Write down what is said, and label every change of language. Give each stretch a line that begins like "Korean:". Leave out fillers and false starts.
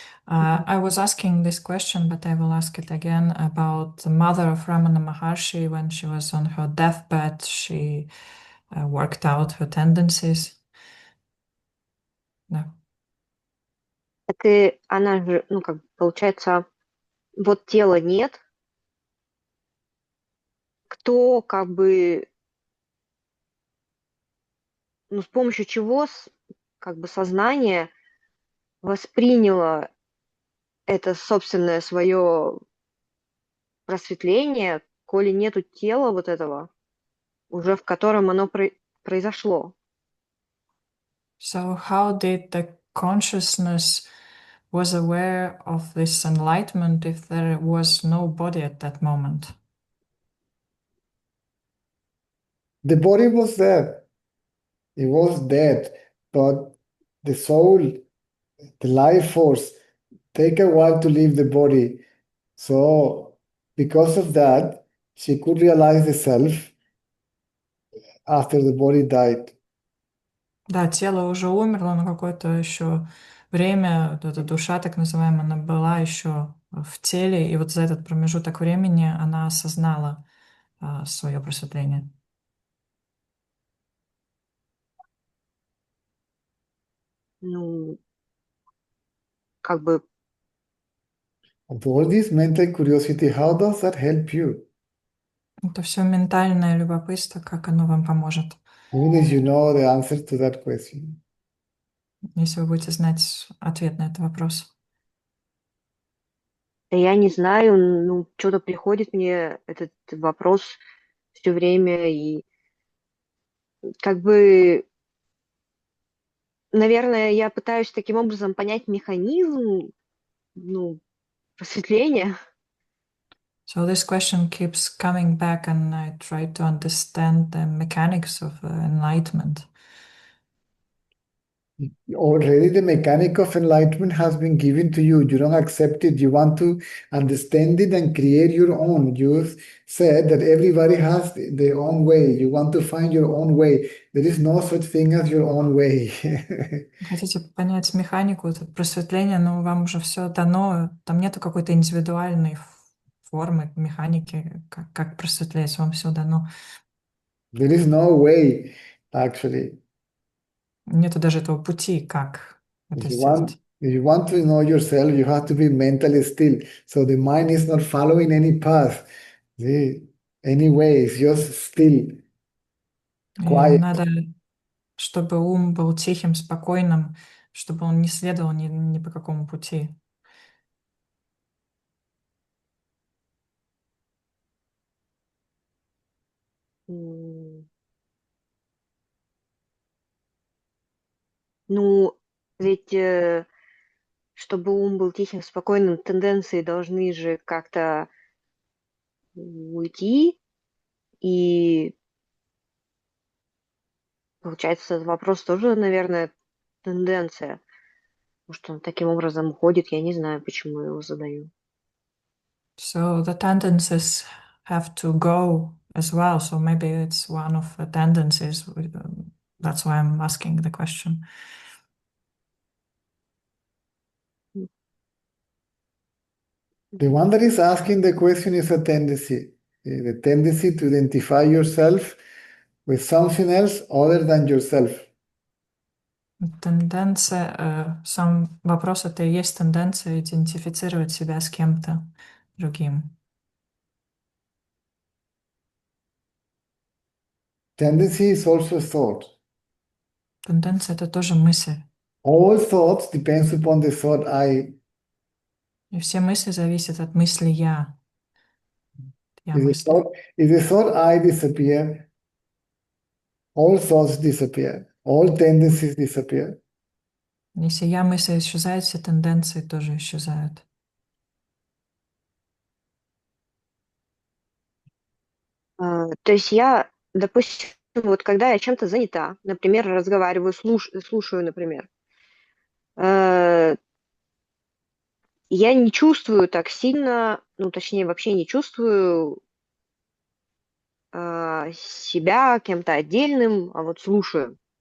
English: I was asking this question, but I will ask it again about the mother of Ramana Maharshi. When she was on her deathbed, she worked out her tendencies.
Russian: Да. Так она же, получается, вот тела нет. Кто как бы, с помощью чего как бы сознание восприняло это собственное свое просветление, коли нету тела вот этого, уже в котором оно произошло.
English: So how did the consciousness was aware of this enlightenment if there was no body at that moment? The body was there. It was dead, but the soul, the life force, take a while to leave the body. So because of that, she could realize the self after the body died.
Russian: Да, тело уже умерло, но какое-то еще время, вот эта душа, так называемая, она была еще в теле, и вот за этот промежуток времени она осознала свое просветление. Ну, как бы,
English: Of all this mental curiosity, how does that help you?
Russian: Это все ментальное любопытство, как оно вам поможет,
English: Even if you know the answer to that question.
Russian: если вы будете знать ответ на этот вопрос. да я не знаю, ну, что-то приходит мне этот вопрос все время, и как бы, наверное, я пытаюсь таким образом понять механизм, ну, просветления.
English: So this question keeps coming back, and I try to understand the mechanics of enlightenment. Already the mechanic of enlightenment has been given to you. You don't accept it. You want to understand it and create your own. You said that everybody has their own way. You want to find your own way. There is no such thing as your own way.
Russian: Хотите понять механику просветления, но вам уже все дано, там нету какой-то индивидуальной формы, механики, как просветлеть, вам все дано.
English: There is no way, actually.
Russian: Нету даже этого пути, как это сделать.
English: If you want to know yourself, you have to be mentally still. So the mind is not following any path, any way. It's just still,
Russian: И
English: quiet.
Russian: надо, чтобы ум был тихим, спокойным, чтобы он не следовал ни по какому пути. Ну, ведь чтобы ум был тихим, спокойным, тенденции должны же как-то уйти, и получается, этот вопрос тоже, наверное, тенденция. Может, он таким образом уходит, я не знаю, почему я его задаю.
English: So the tendencies have to go as well. So maybe it's one of the tendencies. That's why I'm asking the question. The one that is asking the question is a tendency. The tendency to identify yourself with something else other than yourself.
Russian: Тенденция, сам вопрос это и есть тенденция идентифицировать себя с кем-то другим.
English: Tendency is also a thought.
Russian: Тенденция это тоже мысль.
English: All thoughts depends upon the thought I.
Russian: И все мысли зависят от мысли я. Я
English: If
Russian: мысли.
English: the thought I disappear, all thoughts disappear. All tendencies disappear.
Russian: Если я мысль исчезает, все тенденции тоже исчезают. То есть я, допустим, вот когда я чем-то занята, например, разговариваю, слушаю, например, я не чувствую так сильно, ну, точнее, вообще не чувствую себя кем-то отдельным, а вот слушаю.